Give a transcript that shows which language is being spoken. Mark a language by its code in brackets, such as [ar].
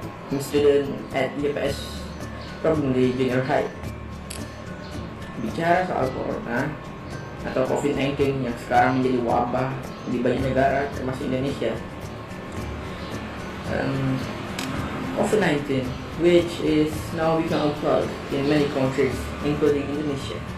[en] I'm a student at IPS Prabmuli Junior High. [id] Bicara soal corona atau COVID-19 yang sekarang menjadi wabah di banyak negara termasuk Indonesia. [en] COVID-19, which is now become a plague in many countries, including Indonesia.